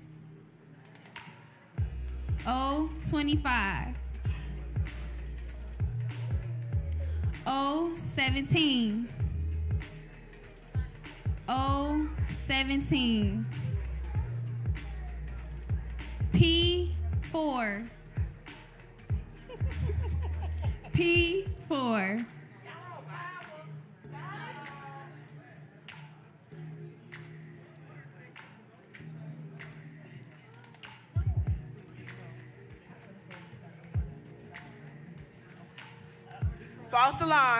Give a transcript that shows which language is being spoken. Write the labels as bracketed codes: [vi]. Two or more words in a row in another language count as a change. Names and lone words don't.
[en] O25. O17. O17. P.O.W.E.R. P.O.W.E.R. False alarm.